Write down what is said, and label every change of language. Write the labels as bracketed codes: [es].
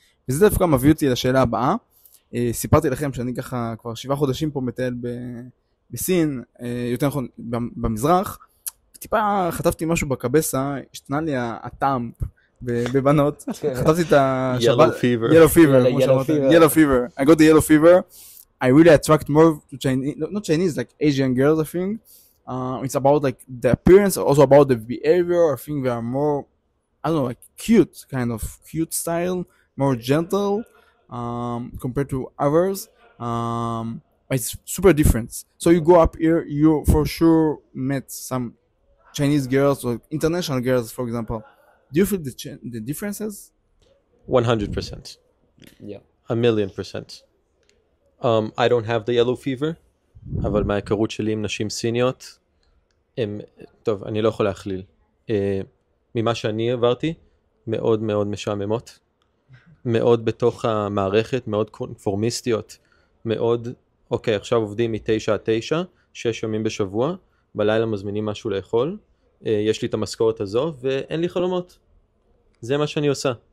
[he] וזה דווקא מביא אותי לשאלה הבאה. סיפרתי לכם שאני ככה כבר 7 חודשים פה מטייל בסין, יותר נכון במזרח, טיפה חטפתי משהו בקבסה, השתנה לי הטעם בבנות, חטפתי את [en] Yellow fever. Yellow fever, Yellow [he] כמו שאמרת. [en] fever. Yellow fever. I got the yellow fever. I really attract more to Chinese, not Chinese, like Asian girls, I think. It's about like the appearance, also about the behavior. I think they are more, I don't know, like cute, kind of cute style, more gentle compared to others. It's super different. So you go up here, you for sure met some Chinese girls or international girls, for example. Do you feel the differences? 100%. Yeah. 1,000,000%. I don't have the yellow fever, [he] אבל מההיכרות שלי עם נשים סיניות, טוב, אני לא יכול להכליל. ממה שאני עברתי, מאוד מאוד משעממות, מאוד בתוך המערכת, מאוד קונפורמיסטיות, מאוד, אוקיי, עכשיו עובדים מ-9 עד 9, 6 ימים בשבוע, בלילה מזמינים משהו לאכול, יש לי את המשכורת הזו, ואין לי חלומות. זה מה שאני עושה.